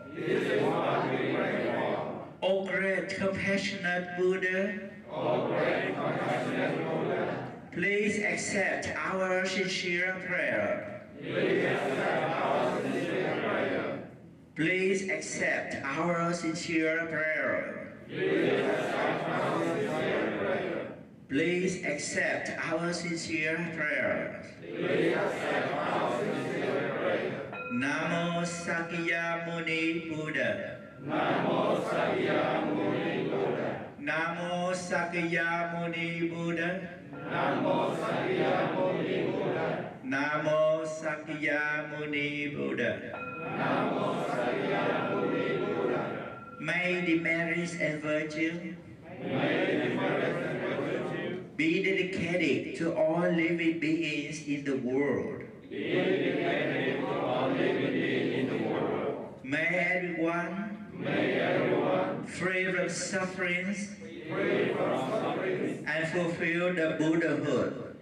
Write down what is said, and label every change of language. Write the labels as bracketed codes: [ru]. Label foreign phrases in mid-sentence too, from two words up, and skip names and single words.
[en] O great compassionate Buddha, please accept our sincere prayer. Please accept our sincere prayer. Please accept our sincere prayer. [pi] Namo Sakyamuni Buddha. Namo Sakyamuni Buddha. Namo Sakyamuni Buddha. Namo Sakyamuni Buddha. Namo Sakyamuni Buddha. Namo Sakyamuni Buddha. [en] May the merits and virtue be dedicated to all living beings in the world. May everyone free from sufferings and fulfill the Buddhahood.